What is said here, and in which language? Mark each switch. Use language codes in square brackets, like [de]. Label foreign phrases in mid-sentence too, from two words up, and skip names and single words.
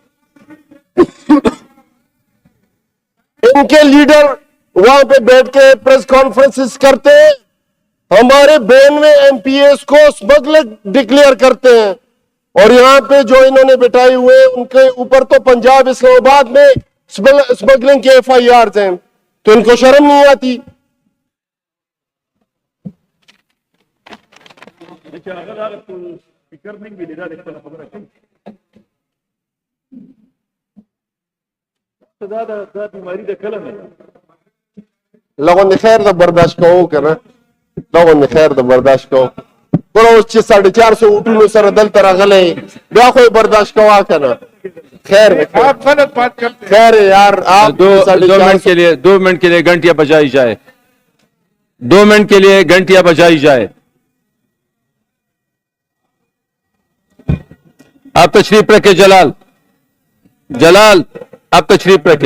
[ur] ان کے لیڈر وہاں پہ بیٹھ کے [en] press conferences [ur] کرتے ہیں، ہمارے 92 MPAs کو [en] smuggler declare [ur] کرتے ہیں اور یہاں پہ جو انہوں نے بٹھائے ہوئے ان کے اوپر تو پنجاب اسلام آباد میں سمگلنگ کے FIRs ہیں، تو ان کو شرم نہیں آتی. [ps] لغون د خیر د برداشت کوو کنه، لغون د خیر د برداشت کوو، ګوره اوس چې 450 وټونو سره دلته راغلی بیا خو یې برداشت کوا کنه، خیر [ur] آپ غلط بات کرتے ہیں. خیر یار آپ 2 منٹ کے لیے 2 منٹ کے لیے گھنٹیاں بجائی جائے، 2 منٹ کے لیے گھنٹیاں بجائی جائے. آپ تشریف رکھے جلال، جلال آپ تشریف رکھے.